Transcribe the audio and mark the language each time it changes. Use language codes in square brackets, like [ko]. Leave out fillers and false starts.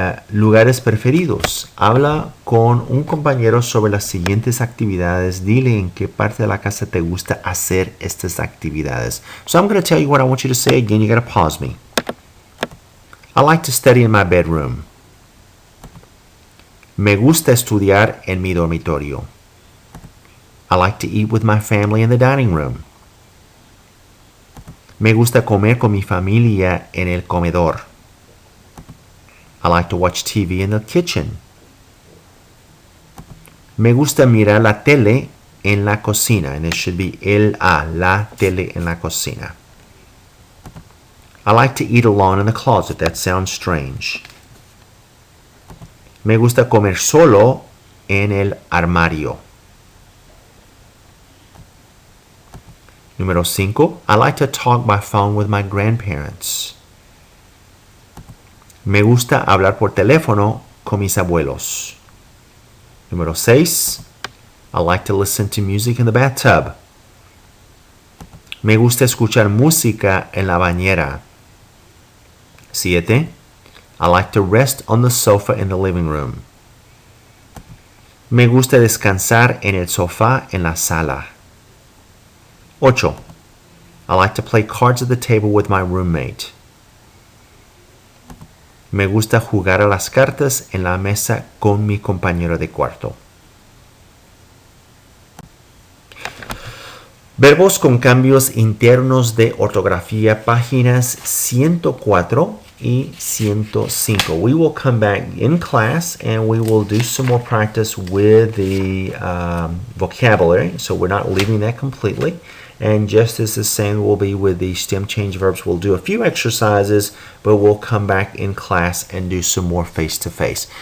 [es] Lugares preferidos. Habla con un compañero sobre las siguientes actividades. Dile en qué parte de la casa te gusta hacer estas actividades. [en] So I'm going to tell you what I want you to say again. You got to pause me. I like to study in my bedroom. [es] Me gusta estudiar en mi dormitorio. [en] I like to eat with my family in the dining room. [es] Me gusta comer con mi familia en el comedor. [en] I like to watch TV in the kitchen. [es] Me gusta mirar la tele en la cocina. [en] And it should be [es] la tele en la cocina. [en] I like to eat alone in the closet. That sounds strange. [es] Me gusta comer solo en el armario. Número 5. [en] I like to talk by phone with my grandparents. [es] Me gusta hablar por teléfono con mis abuelos. Número 6. [en] I like to listen to music in the bathtub. [es] Me gusta escuchar música en la bañera. 7. [en] I like to rest on the sofa in the living room. [es] Me gusta descansar en el sofá en la sala. 8. [en] I like to play cards at the table with my roommate. [es] Me gusta jugar a las cartas en la mesa con mi compañero de cuarto. Verbos con cambios internos de ortografía, páginas 104 y 105. [en] We will come back in class and we will do some more practice with the vocabulary. So we're not leaving that completely. And just as the same will be with the stem change verbs, we'll do a few exercises, but we'll come back in class and do some more face-to-face.